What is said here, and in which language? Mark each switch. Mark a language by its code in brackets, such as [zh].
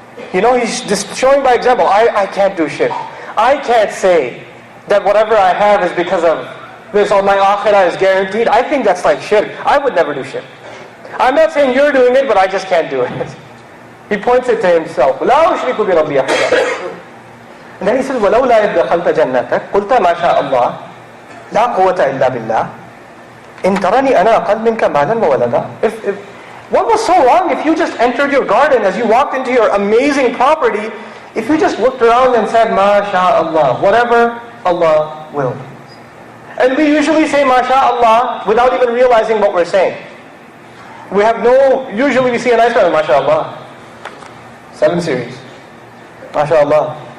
[en] He's just showing by example. I can't do shirk. I can't say that whatever I have is because of this, or my akhirah is guaranteed. I think that's like shirk. I would never do shirk. I'm not saying you're doing it, but I just can't do it. He points it to himself. [ar] لَا أُشْرِكُ بِرَبِّي أَحَدًا. [en] And then he says, [ar] وَلَوْلَا إِذْ دَخَلْتَ جَنَّتَكَ قُلْتَ مَا شَاءَ اللَّهُ لَا قُوَّةَ إِلَّا بِاللَّهِ إِنْ تَرَنِي أَنَا أَقَلُّ مِنْكَ مَالًا وَوَلَدًا. [en] What was so wrong if you just entered your garden, as you walked into your amazing property, if you just looked around and said, [ar] مَا شَاءَ اللَّهُ, [en] whatever Allah will. And we usually say MashaAllah without even realizing what we're saying. Usually we see a nice car, MashaAllah. 7 Series. MashaAllah.